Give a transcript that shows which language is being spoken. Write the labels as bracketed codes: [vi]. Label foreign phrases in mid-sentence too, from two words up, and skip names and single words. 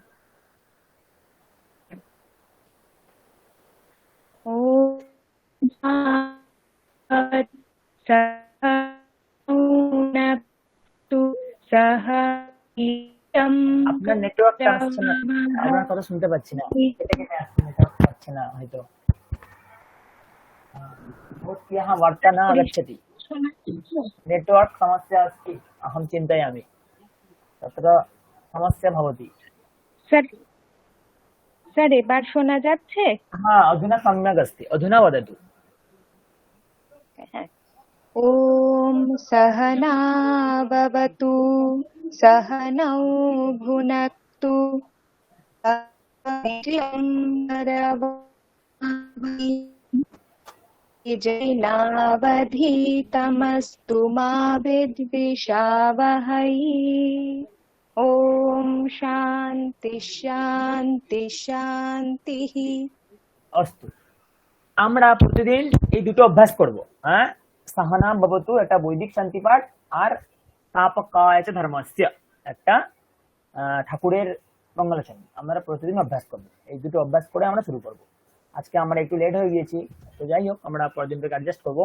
[bn] আপনার নেটওয়ার্কটা আসছে না, আপনার কথা শুনতে পাচ্ছি না। কেটে কেটে আসছে, নেটওয়ার্ক পাচ্ছে না হয়তো। [sa] भवत्याः वार्ता न आगच्छति, नेटवर्क समस्या अस्ति, अहं चिन्तयामि, तत्र समस्या भवति। [bn] স্যার স্যার এবার শোনা যাচ্ছে? [sa] हाँ, अधुना सम्यक् अस्ति, अधुना वदतु। ओम सहना भवतु सहनौ भुनक्तु जैनावधीतमस्तु मा विद्विषावहै। ओम शांति शांति शांति। अस्तु, [bn] আমরা প্রতিদিন এই দুটো অভ্যাস করব। হ্যাঁ, [sa] সাহানা ভবতু [bn] একটা বৈদিক শান্তি পাঠ, আর [sa] তাপকায়চ ধর্মস্য [bn] একটা ঠাকুরের মঙ্গলাচরণ আমরা প্রতিদিন অভ্যাস করব। এই দুটো অভ্যাস করে আমরা শুরু করব। আজকে আমরা একটু লেট হয়ে গিয়েছি, তো যাই হোক, আমরা পরের দিন থেকে অ্যাডজাস্ট করব।